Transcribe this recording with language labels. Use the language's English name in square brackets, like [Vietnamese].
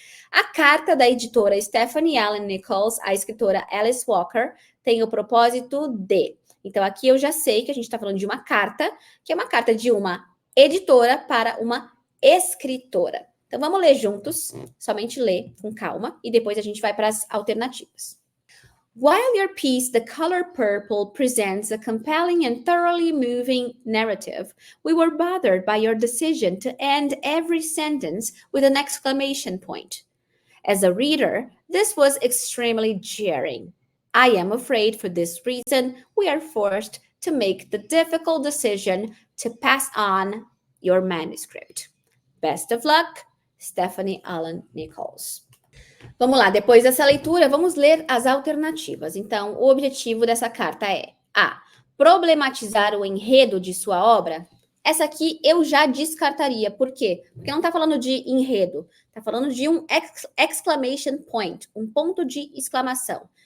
[Portuguese] A carta da editora Stephanie Allen Nichols à escritora Alice Walker tem o propósito de... Então, aqui eu já sei que a gente está falando de uma carta, que é uma carta de uma editora para uma escritora. Então, vamos ler juntos, somente ler com calma, e depois a gente vai para as alternativas. [English] While your piece, The Color Purple, presents a compelling and thoroughly moving narrative, we were bothered by your decision to end every sentence with an exclamation point. As a reader, this was extremely jarring. I am afraid for this reason we are forced to make the difficult decision to pass on your manuscript. Best of luck, Stephanie Allen Nichols. [Portuguese] Vamos lá, depois dessa leitura, vamos ler as alternativas. Então, o objetivo dessa carta é A. Problematizar o enredo de sua obra. Essa aqui eu já descartaria. Por quê? Porque não está falando de enredo, está falando de um exclamation point, um ponto de exclamação.